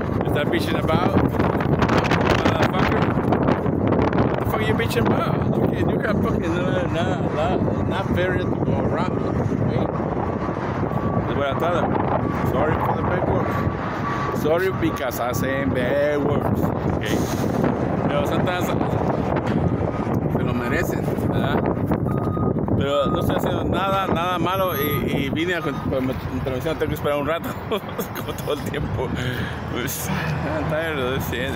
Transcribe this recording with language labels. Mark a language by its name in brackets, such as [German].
[English] Start bitching about, motherfucker. What the fuck are you bitching about? You got fucking not fair to go around. Okay? That's what I tell them. Sorry for the bad words. Sorry because I say bad words. Okay? [Spanish] Pero sometimes se lo merecen, ¿verdad? Pero no estoy haciendo nada malo y vine a mi intervención. Tengo que esperar un rato como todo el tiempo. [English] Pues, I'm tired of this shit.